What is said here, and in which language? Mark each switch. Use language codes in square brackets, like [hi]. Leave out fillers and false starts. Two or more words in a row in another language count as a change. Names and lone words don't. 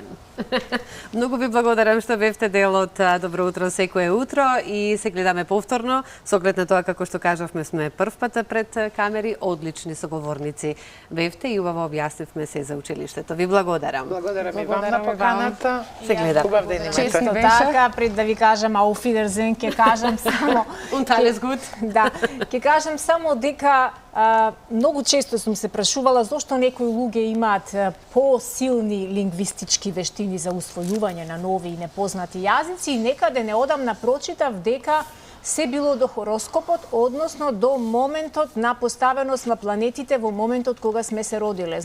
[mk] Многу ви благодарам што бевте дел од Добро утро секое утро и се гледаме повторно. Со оглед на тоа, како што кажавме, сме прв пат пред камери, одлични соговорници бевте и убаво објаснивме се за училиштето. Ви благодарам. Благодарам и вам на поканата. Се гледаме. Хубав ден имате. Често така, пред да ви кажам [de] Auf Wiedersehen, [mk] ќе кажам само... [de] Und alles gut. [mk] Да, ќе кажам само дека многу често сум се прашувала зошто некои луѓе имаат посилни лингвистички вештини за усвојување на нови и непознати јазици и некаде неодамна прочитав дека се било до хороскопот, односно до моментот на поставеност на планетите во моментот кога сме се родиле.